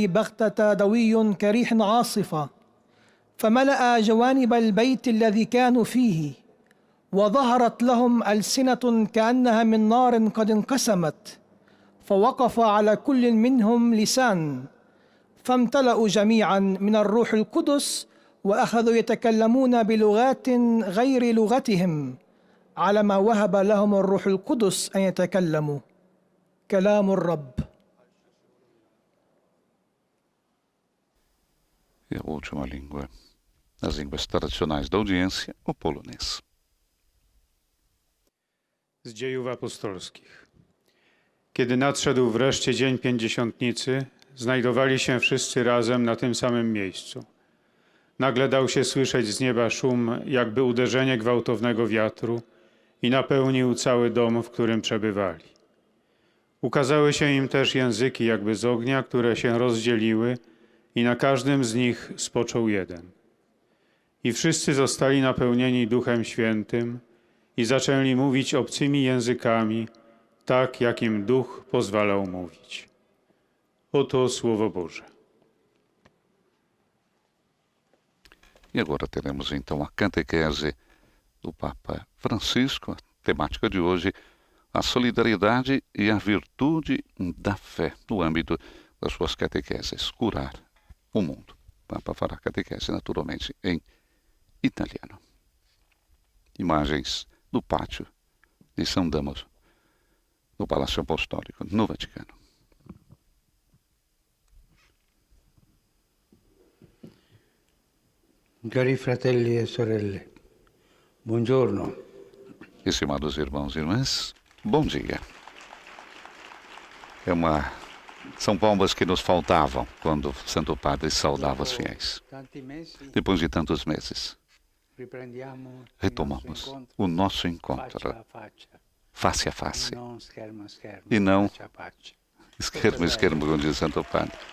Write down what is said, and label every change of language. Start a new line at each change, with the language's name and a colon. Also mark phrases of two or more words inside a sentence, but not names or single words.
Arabic: بغتة دوي كريح عاصفة، فملأ جوانب البيت الذي كانوا فيه، وظهرت لهم ألسنة كأنها من نار قد انقسمت، فوقف على كل منهم لسان، فامتلأوا جميعا من الروح القدس، وأخذوا يتكلمون بلغات غير لغتهم على ما وهب لهم الروح القدس أن يتكلموا. كلام الرب.
Portuguese: E a última língua, as línguas tradicionais da audiência, o polonês.
Polish: Z dziejów apostolskich. Kiedy nadszedł wreszcie dzień Pięćdziesiątnicy, znajdowali się wszyscy razem na tym samym miejscu. Nagle dał się słyszeć z nieba szum, jakby uderzenie gwałtownego wiatru, i napełnił cały dom, w którym przebywali. Ukazały się im też języki jakby z ognia, które się rozdzieliły, i na każdym z nich spoczął jeden. I wszyscy zostali napełnieni Duchem Świętym i zaczęli mówić obcymi językami, tak jak im Duch pozwalał mówić. Oto Słowo Boże.
Portuguese: E agora teremos então a catequese do Papa Francisco, a temática de hoje, a solidariedade e a virtude da fé no âmbito das suas catequeses, curar o mundo. O Papa fará catequese naturalmente em italiano. Imagens do pátio de São Damaso, no Palácio Apostólico, no Vaticano.
Italian: Cari fratelli e sorelle, buongiorno.
Portuguese: Estimados irmãos e irmãs, bom dia. São palmas que nos faltavam quando o Santo Padre saudava os fiéis. Depois de tantos meses, retomamos o nosso encontro face a face e não esquermo a esquermo, como diz o Santo Padre.